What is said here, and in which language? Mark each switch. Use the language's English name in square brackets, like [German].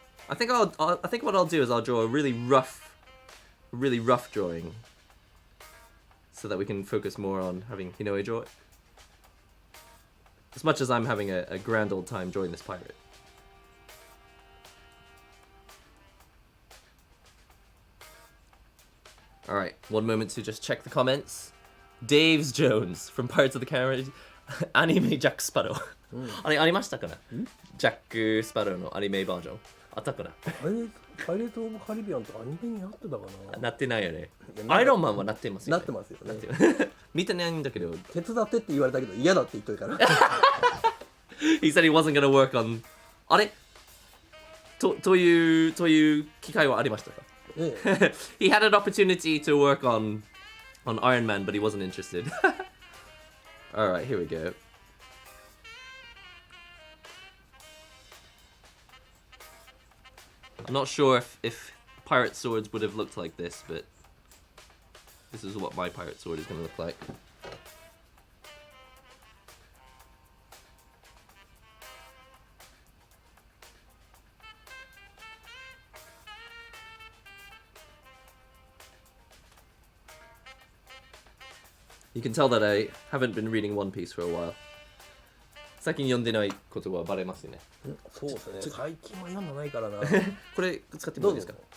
[English] I think what I'll do is I'll draw a really rough drawing so that we can focus more on having Hinoi draw it. As much as I'm having a grand old time drawing this pirate. All right, one moment to just check the comments. Dave's Jones from Pirates of the Caribbean anime Jack Sparrow [Japanese] あれありましたかなジャック・スパローのアニメバージョンあったかなパイレーツ・オブ・カリビアンとアニメになってたかな。なってないよねアイロンマンはなってますよねなってますよね。見てないんだけど手伝ってって言われたけど嫌だって言っといたから。 [English] He said he wasn't gonna work on [Japanese] あれという機会はありましたかええ、 [English] He had an opportunity to work on Iron Man, but he wasn't interested. All right, here we go. I'm not sure if pirate swords would have looked like this, but this is what my pirate sword is going to look like. You can tell that I haven't been reading One Piece for a while. [Japanese] 最近読んでないことはバレますよね。そうですね。最近は読んでないからな。これ使ってもいいですか？